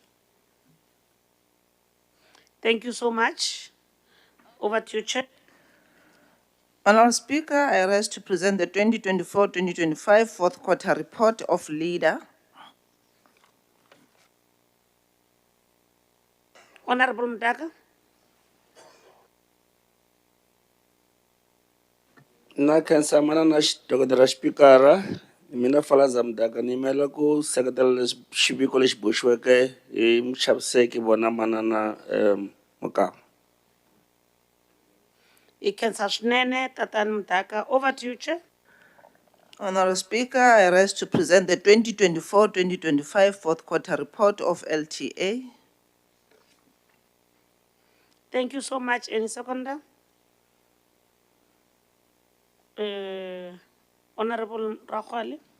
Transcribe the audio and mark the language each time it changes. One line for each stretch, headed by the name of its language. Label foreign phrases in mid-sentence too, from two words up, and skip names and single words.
English: Thank you so much. Over to you, Chair. Honorable Speaker, I rise to present the 2024-2025 fourth quarter report of LEADER. Honorable Mdaka.
Tsonga: Na khensa mana na Dr. Speaker, mina falaza mdaka ni mela ku sekretary xiviko lexi boxiweke hi muchaviseki vona manana Mukaba. Ikensa swinene, Tatani Mdaka.
English: Over to you, Chair. Honorable Speaker, I rise to present the 2024-2025 fourth quarter report of LTA. Thank you so much. Any seconder? Honorable Rakhwali.